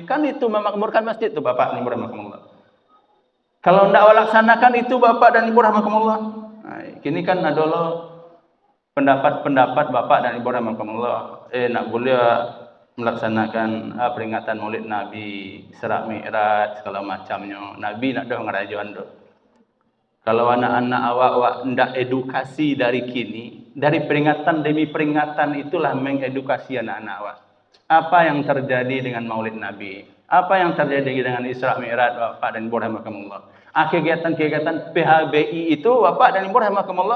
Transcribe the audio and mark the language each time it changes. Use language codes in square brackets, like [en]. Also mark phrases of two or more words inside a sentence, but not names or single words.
[id] Kan itu memakmurkan masjid itu bapak dan ibu rahimakumullah. Kalau tidak laksanakan itu bapak dan ibu rahimakumullah, kini kan adalah pendapat-pendapat bapak dan ibu rahimakumullah, nak boleh melaksanakan peringatan Maulid Nabi, Isra Mi'raj segala macamnya. [min] Nabi nak dah ngerajuan doh. Kalau anak-anak awak ndak edukasi dari kini, dari peringatan demi peringatan itulah mengedukasi anak-anak awak. [id] apa yang terjadi dengan Maulid Nabi? Apa yang terjadi dengan Isra Mi'raj Bapak dan Ibu rahimakumullah? Kegiatan-kegiatan PHBI itu Bapak dan Ibu rahimakumullah.